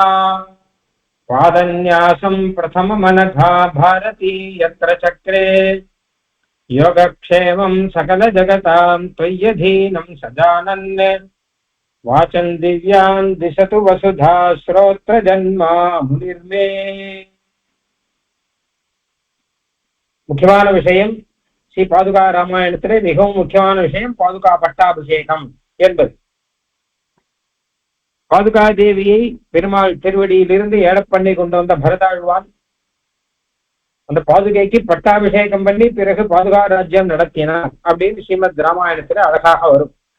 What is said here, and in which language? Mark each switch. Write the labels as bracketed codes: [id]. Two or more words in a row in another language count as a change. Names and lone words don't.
[sa] पादन्यासं प्रथममनघा भारती यत्र चक्रे। योगक्षेमं सकलजगतां त्वय्यधीनं सजानन्। वाचं दिव्यान् दिशतु वसुधा श्रोत्रजन्मा मुनिर्मे। [ta] முக்கியமான விஷயம் ஸ்ரீ பாதுகா ராமாயணத்திலே மிகவும் முக்கியமான விஷயம் பாதுகா பட்டாபிஷேகம் என்பது. பாதுகா தேவியை பெருமாள் திருவடியிலிருந்து ஏழப்பண்ணி கொண்டு வந்த பரதாழ்வான் அந்த பாதுகைக்கு பட்டாபிஷேகம் பண்ணி பிறகு பாதுகா ராஜ்யம் நடத்தினார் அப்படின்னு ஸ்ரீமத் ராமாயணத்துல அழகாக வரும்.